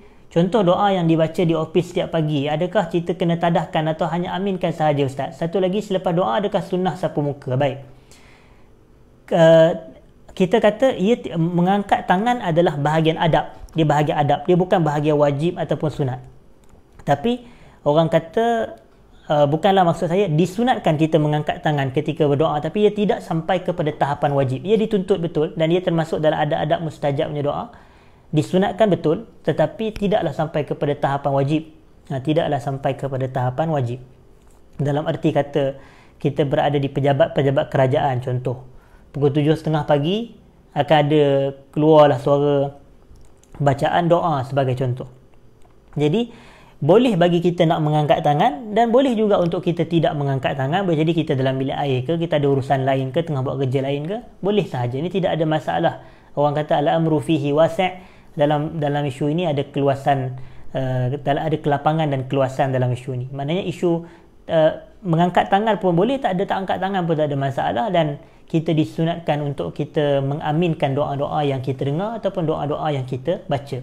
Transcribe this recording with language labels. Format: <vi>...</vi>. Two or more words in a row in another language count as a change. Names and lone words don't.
<ms>Contoh doa yang dibaca di ofis setiap pagi, adakah kita kena tadahkan atau hanya aminkan sahaja Ustaz? Satu lagi, selepas doa adakah sunnah sapu muka? Baik, kita kata ia mengangkat tangan adalah bahagian adab. Dia bahagian adab, dia bukan bahagian wajib ataupun sunat. Tapi orang kata bukanlah maksud saya disunatkan kita mengangkat tangan ketika berdoa, tapi ia tidak sampai kepada tahapan wajib. Ia dituntut betul dan ia termasuk dalam adab-adab mustajabnya doa. Disunatkan betul tetapi tidaklah sampai kepada tahapan wajib. Tidaklah sampai kepada tahapan wajib. Dalam arti kata kita berada di pejabat-pejabat kerajaan, contoh pukul 7.30 pagi akan ada keluarlah suara bacaan doa sebagai contoh. Jadi boleh bagi kita nak mengangkat tangan dan boleh juga untuk kita tidak mengangkat tangan. Boleh jadi kita dalam bilik air ke, kita ada urusan lain ke, tengah buat kerja lain ke, boleh sahaja. Ini tidak ada masalah. Orang kata</ms> <ar>الأمر فيه واسع'.</ar> <ms>Dalam isu ini ada keluasan, ada kelapangan dan keluasan dalam isu ini. Maknanya isu mengangkat tangan pun boleh, tak angkat tangan pun tak ada masalah, dan kita disunatkan untuk kita mengaminkan doa-doa yang kita dengar ataupun doa-doa yang kita baca.</ms>